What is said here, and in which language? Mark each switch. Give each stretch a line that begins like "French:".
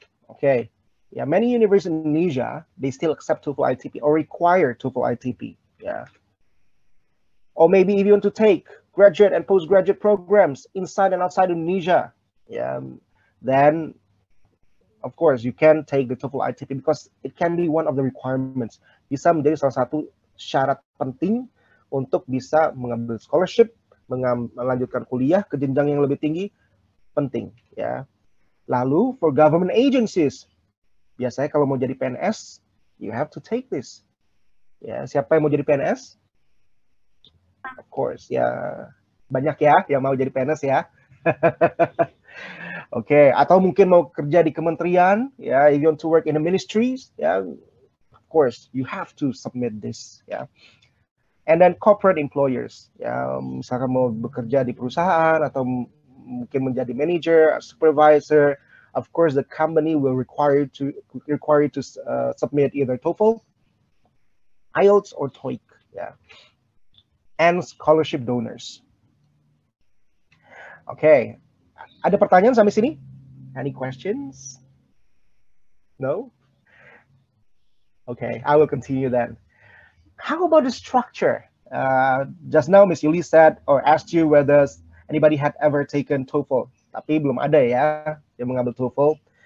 English: Okay, yeah, many universities in Indonesia, they still accept TOEFL ITP or require TOEFL ITP. Yeah, or maybe if you want to take graduate and postgraduate programs inside and outside Indonesia, yeah, then of course you can take the TOEFL ITP because it can be one of the requirements.
Indonesian: Bisa menjadi salah satu syarat penting untuk bisa mengambil scholarship, melanjutkan kuliah ke jenjang yang lebih tinggi, penting ya.
English: Lalu for government agencies,
Indonesian: biasanya kalau mau jadi PNS,
English: you have to take this.
Indonesian: Ya, siapa yang mau jadi PNS?
English: Of course,
Indonesian: ya banyak ya yang mau jadi PNS ya. Oke, atau mungkin mau kerja di kementerian, ya,
English: if you want to work in the ministries,
Indonesian: ya,
English: of course you have to submit this,
Indonesian: ya.
English: And then corporate employers, ya,
Indonesian: misalkan mau bekerja di perusahaan atau mungkin menjadi manager,
English: supervisor, of course the company will require you to submit either TOEFL, IELTS, or TOEIC, ya. And scholarship donors.
Indonesian: Oke, ada pertanyaan sampai sini?
English: Any questions? No? Okay, I will continue then. How about the structure? Just now, Miss Yuli said or asked you whether anybody had ever taken TOEFL.
Indonesian: Tapi belum ada ya yang mengambil TOEFL.